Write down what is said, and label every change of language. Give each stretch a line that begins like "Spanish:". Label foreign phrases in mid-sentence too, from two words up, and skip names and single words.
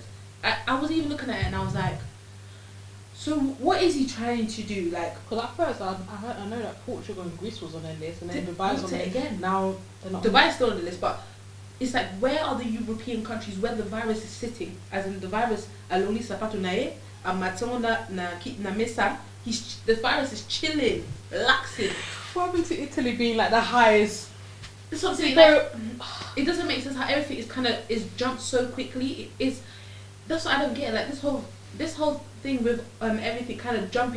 English: I was even looking at it and I was like, so what is he trying to do? Like, because at first I know that Portugal and Greece was on their list, and then Dubai's on there again. Now they're not. Dubai's still on the list, but it's like, where are the European countries where the virus is sitting? As in the virus,
Lingala: aloni sapato nae, amatonda na mesa.
English: The virus is chilling, relaxing. What happened to Italy being like the highest? That's what I'm saying. Like, it doesn't make sense how everything is jumped so quickly. That's what I don't get. Like this whole thing with everything kind of jumping.